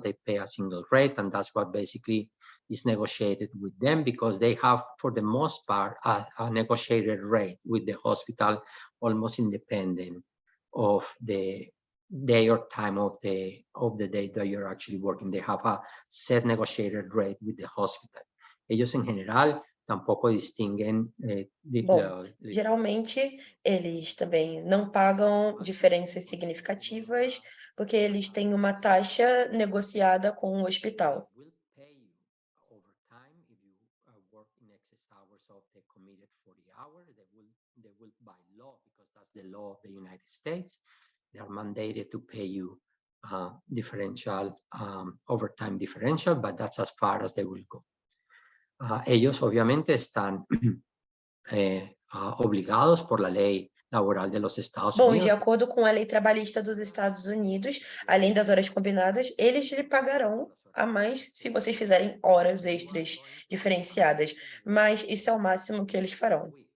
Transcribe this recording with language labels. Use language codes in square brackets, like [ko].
[en] They pay a single rate, and that's what basically is negotiated with them, because they have, for the most part, a negotiated rate with the hospital, almost independent of the day or time of the day that you're actually working. They have a set negotiated rate with the hospital. [es] Ellos en general tampoco distinguen [pt] Bom, geralmente eles também não pagam diferenças significativas, porque eles têm uma taxa negociada com o hospital. [en] will pay you overtime if you work in excess hours of the committed 40 hours. They will by law, because that's the law of the United States, they are mandated to pay you differential, overtime differential, but that's as far as they will go. [es] Ellos obviamente están obligados por la ley laboral de los Estados [pt] Bom, de [es] Unidos. [pt] acordo com a lei trabalhista dos Estados Unidos, além das horas combinadas, eles lhe pagarão a mais se vocês fizerem horas extras diferenciadas, mas isso é o máximo que eles farão.